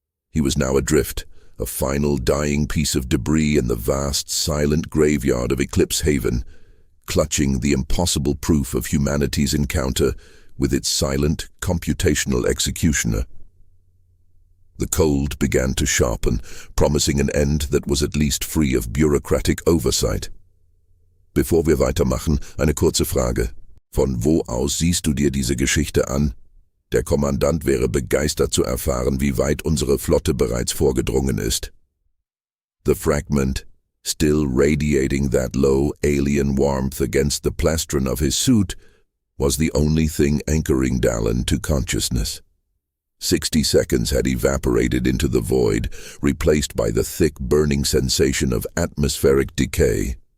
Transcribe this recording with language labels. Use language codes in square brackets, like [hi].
[en] He was now adrift, a final dying piece of debris in the vast, silent graveyard of Eclipse Haven, clutching the impossible proof of humanity's encounter with its silent, computational executioner. The cold began to sharpen, promising an end that was at least free of bureaucratic oversight. [de] Bevor wir weitermachen, eine kurze Frage. Von wo aus siehst du dir diese Geschichte an? Der Kommandant wäre begeistert zu erfahren, wie weit unsere Flotte bereits vorgedrungen ist. [en] The fragment, still radiating that low alien warmth against the plastron of his suit, was the only thing anchoring Dallen to consciousness. 60 seconds had evaporated into the void, replaced by the thick, burning sensation of atmospheric decay.